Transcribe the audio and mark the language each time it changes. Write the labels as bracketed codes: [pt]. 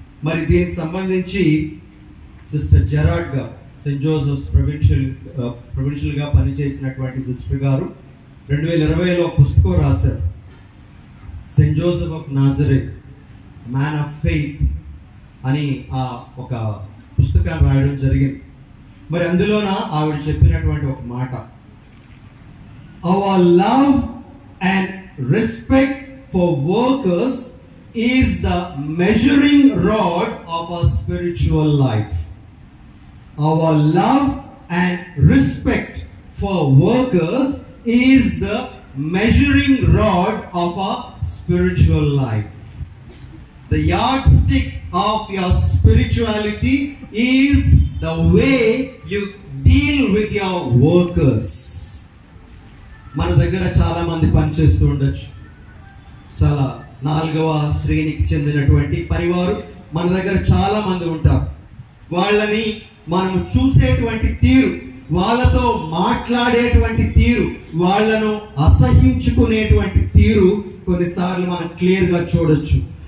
[te] మరి దీనికి సంబంధించి సిస్టర్ జెరాడ్ గారు, సెయింట్ జోసెఫ్స్ ప్రొవిన్షియల్ గా పనిచేసినటువంటి సిస్టర్ గారు 2020లో పుస్తకం రాశారు. Saint Joseph of Nazareth, man of faith అని ఆ ఒక పుస్తకాన్ని రాయడం జరిగింది. మరి అందులోన ఆవిడ చెప్పినటువంటి ఒక మాట, [en] our love and respect for workers is the measuring rod of our spiritual life. Our love and respect for workers is the measuring rod of our spiritual life. The yardstick of your spirituality is the way you deal with your workers. [te] మన దగ్గర చాలా మంది పనిచేస్తూ ఉండొచ్చు. చాలా 4వ శ్రేణికి చెందినటువంటి పనివారు మన దగ్గర చాలా మంది ఉంటారు. వాళ్ళని మనం చూసేటువంటి తీరు, వాళ్ళతో మాట్లాడేటువంటి తీరు, వాళ్ళను అసహించుకునేటువంటి తీరు కొన్నిసార్లు మనం క్లియర్ గా చూడొచ్చు.